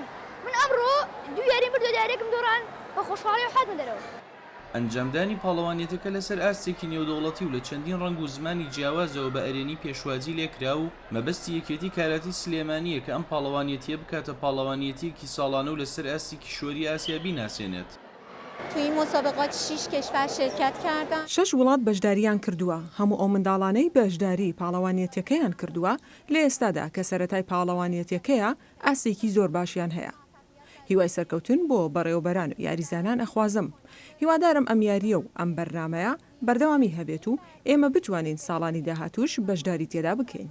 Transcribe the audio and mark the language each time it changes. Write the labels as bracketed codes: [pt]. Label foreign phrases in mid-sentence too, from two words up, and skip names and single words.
[ckb] من ئەمڕۆ دوو یاریم بردو یارێکم دۆڕان بە خۆشحاڵی و حاتمە دەرەوە. ئەنجامدانی پاڵەوانێتەکە لەسەر ئاستێکی نێودەوڵەتی و لە چەندین ڕەنگ و زمانی جیاوازەوە بە ئەرێنی پێشوازی لێکرا و مەبەستی یەکێتی کاراتی سلێمانیە کە ئەم پاڵەوانێتیە بکاتە پاڵەوانێتیەکی ساڵانە و لەسەر ئاستی کیشوەری ئاسیا بیناسێنێت. [fa] توی این مسابقات 6 کشور شرکت کردن. [ckb] 6 وڵات بەشداریان کردووە. هەموو ئەو منداڵانەی بەشداری پاڵەوانێتیەکەیان کردووە لە ئێستادا کە سەرەتای پاڵەوانێتیەکەیە ئاستێکی زۆر باشیان هەیە. هیوای سەرکەوتن بۆ بەڕێوەبەران و یاریزانان ئەخوازم. هیوادارم ئەم یاریە و ئەم بەرنامەیە بەردەوامی هەبێت و ئێمە بتوانین ساڵانی داهاتووش بەشداری تێدا بکەین.